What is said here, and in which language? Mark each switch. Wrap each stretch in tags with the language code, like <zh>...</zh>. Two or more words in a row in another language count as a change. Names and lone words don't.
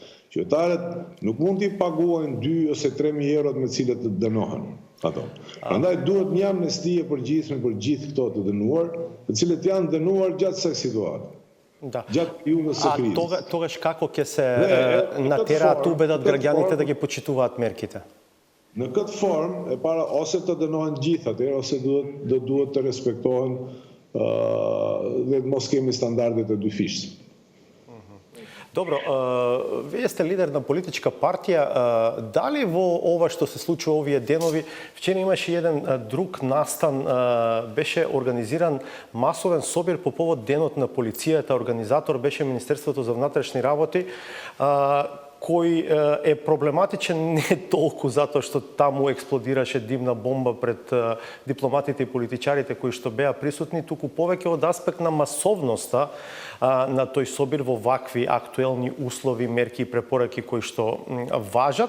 <sq>Qytetarët nuk mund t'i paguajnë 2 ose 3.000 eurot me cilët të dënohen ato. Prandaj duhet një amnesti e përgjithshme për gjithë këto të dënuar, të cilët janë dënuar gjatë kësaj situate. Gjatë periudhës së krizës.</sq> <mk>Тогаш како ќе се натераат убедат граѓаните да ги почитуваат мерките?</mk> <sq>Në këtë formë, e para ose të dënohen gjithë atëherë, ose duhet të respektohen dhe mos kemi standarde të dyfishme.</sq> <mk>Добро, вие сте лидер на политичка партија. Дали во ова што се случува овие денови, вчера имаше еден друг настан, беше организиран масовен собир по повод денот на полицијата, организатор беше Министерството за внатрешни работи, кој е проблематичен не толку затоа што таму експлодираше димна бомба пред дипломатите и политичарите кои што беа присутни, туку повеќе од аспект на масовноста на тој собир во вакви актуелни услови, мерки и препораки кои што важат.</mk>